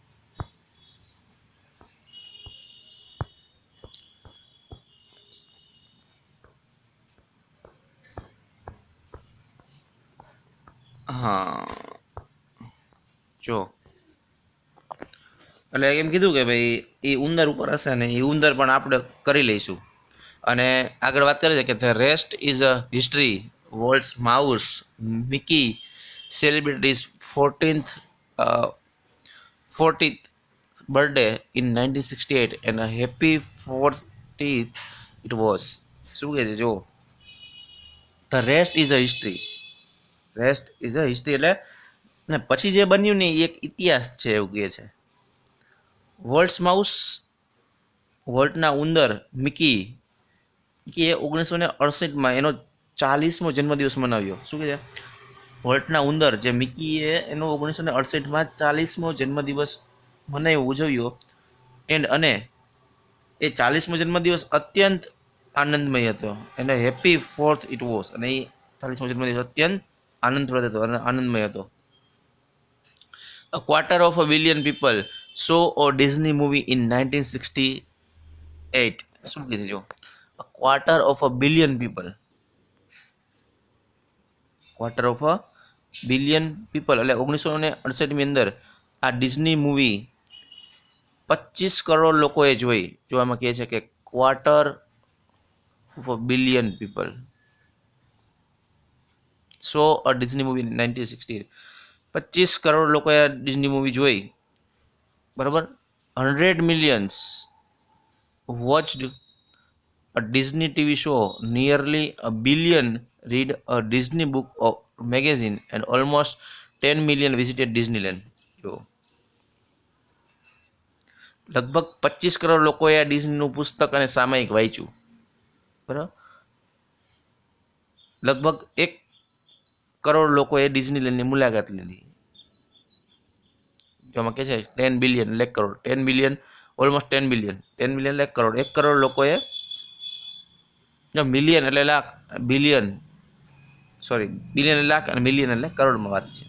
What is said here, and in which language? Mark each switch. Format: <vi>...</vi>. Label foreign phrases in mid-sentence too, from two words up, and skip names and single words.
<gu>હા, જો એટલે એમ કીધું કે ભાઈ એ ઉંદર ઉપર હશે ને એ ઉંદર પણ આપણે કરી લઈશું. અને આગળ વાત કરે છે કે</gu> <en>the rest is a history, Walt's mouse, Mickey celebrities 40th birthday in 1968 and a happy 40th it was.</en> <gu>શું કહે છે? જો</gu> <en>the rest is a history, rest is a history</en> <gu>એટલે ને પછી જે બન્યું ને એ એક ઇતિહાસ છે એવું કહે છે.</gu> <en>Walt's mouse,</en> <gu>વોલ્ટના ઉંદર મિકી એ 1968માં એનો 40મો જન્મદિવસ મનાવ્યો. શું કહે છે? વોલ્ટના ઉંદર જે મિકીએ એનો 1968માં 40મો જન્મદિવસ મનાવ્યો, ઉજવ્યો. અને એ 40મો જન્મદિવસ અત્યંત આનંદમય હતો. એને</gu> <en>happy 4th it was,</en> <gu>અને એ 40મો જન્મદિવસ અત્યંત આનંદપ્રદ હતો અને આનંદમય હતો.</gu> <en>A quarter of a billion people saw a Disney movie in 1968.</en> <gu>શું કહે છે? જો</gu> <en>a quarter of a billion people, quarter of a billion people</en> <gu>એટલે 1968ની અંદર આ ડિઝની મૂવી 25 કરોડ લોકોએ જોઈ. જો આમાં કહે છે કે</gu> <en>quarter of a billion people saw a Disney movie 1968.</en> <gu>25 કરોડ લોકોએ આ ડિઝની મૂવી જોઈ. બરાબર.</gu> <en>100 millions watched a Disney TV show, nearly a billion read a Disney book or magazine, and almost 10 million visited Disneyland.</en> <gu>જો લગભગ 25 કરોડ લોકોએ આ ડિઝનીનું પુસ્તક અને સામયિક વાંચ્યું. બરાબર. લગભગ 1 કરોડ લોકોએ ડિઝનીલેન્ડની મુલાકાત લીધી. જેમાં કહે છે 10 બિલિયન લાખ કરોડ, 10 બિલિયન,</gu> <en>almost 10 billion,</en> <gu>10 બિલિયન લાખ કરોડ, 1 કરોડ લોકોએ, મિલિયન એટલે લાખ, બિલિયન, સોરી, બિલિયન એટલે લાખ અને મિલિયન એટલે કરોડમાં વાત છે.</gu>